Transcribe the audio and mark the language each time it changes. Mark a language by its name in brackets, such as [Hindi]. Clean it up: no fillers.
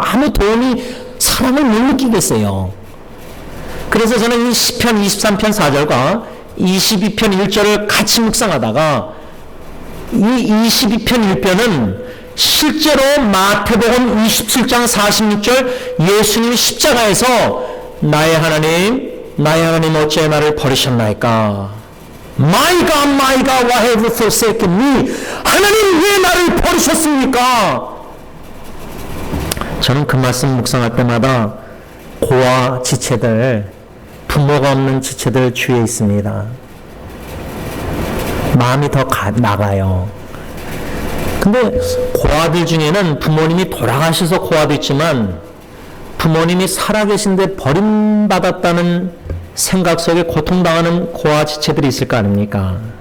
[Korean] 아무 도움이 사람을 못 느끼겠어요. 그래서 저는 이 시편 23편 4절과 22편 1절을 같이 묵상하다가 이 22편 1편은 실제로 마태복음 27장 46절 예수님이 십자가에서 나의 하나님 어찌 나를 버리셨나이까? [English] My God, why have you forsaken me? [Korean] 하나님 왜 나를 버리셨습니까? 저는 그 말씀 묵상할 때마다 고아 지체들, 부모가 없는 지체들 주위에 있습니다. 마음이 더 나가요. 근데 고아들 중에는 부모님이 돌아가셔서 고아도 있지만 부모님이 살아계신데 버림받았다는 생각 속에 고통당하는 고아 지체들이 있을 거 아닙니까?